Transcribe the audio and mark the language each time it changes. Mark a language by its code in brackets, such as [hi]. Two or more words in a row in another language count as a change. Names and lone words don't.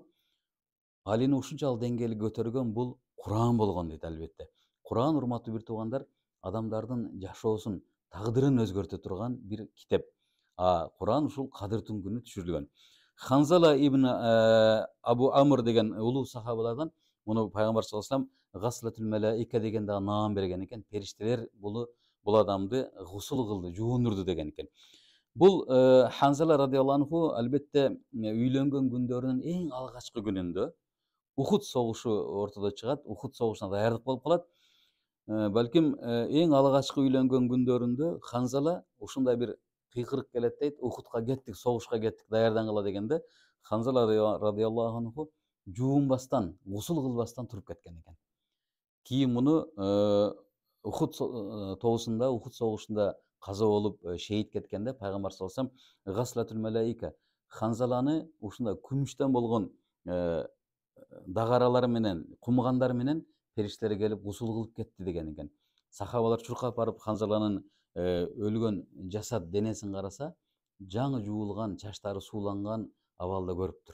[ky] Алини ушунчалык деңгээлге көтөргөн бул Куран болгон дейт албетте. Куран, урматтуу бир туугандар, адамдардын жашоосун, тагдырын өзгөртө турган бир китеп. Куран ушул Кадыр түнүнө түшүрүлгөн. Ханзала ибн Абу Амр деген улуу сахабалардан муну Пайгамбар [ar] صلى الله عليه وسلم [ky] Гаслатул Малаика деген да наам берген экен. Периштелер бул адамды гусул кылды, жуундурду деген экен. Бул Ханзала [ar] رضي الله عنه [ky] албетте үйлөнгөн күндөрүнүн эң алгачкы күнүндө Ухуд согушу ортодо чыгат, Ухуд согушуна даярдык болуп калат. Балким эң алгачкы үйлөнгөн күндөрүндө Ханзала ушундай бир кыйкырык келет дейт, Ухудка кеттик, согушка кеттик, даярдангыла дегенде, Ханзала [ar] رضي الله عنه [ky] жуунбастан, гусул кылбастан туруп кеткен экен. Кийин муну Ухуд тоосунда, Ухуд согушунда каза болуп шейит кеткенде Пайгамбар [ar] صلى الله عليه وسلم [ky] Гаслатул Малаика Ханзаланы ушундай күмүштөн болгон дагаралар менен, кумгандар менен периштелер келип гусул кылып кетти деген экен. Сахабалар чуркап барып Ханзаланын өлгөн жасат денесин караса, жаңы жуулган, чачтары сууланган абалда көрүптүр.